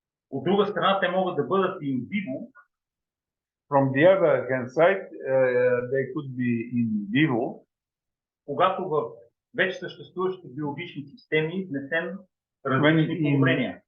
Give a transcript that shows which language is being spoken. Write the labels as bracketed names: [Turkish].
[Bulgarian] От друга страна, те могат да бъдат in vivo. [English] From the other hand side, they could be in vivo. [Bulgarian] Когато в вече съществуващите биологични системи внесем различни подобрения.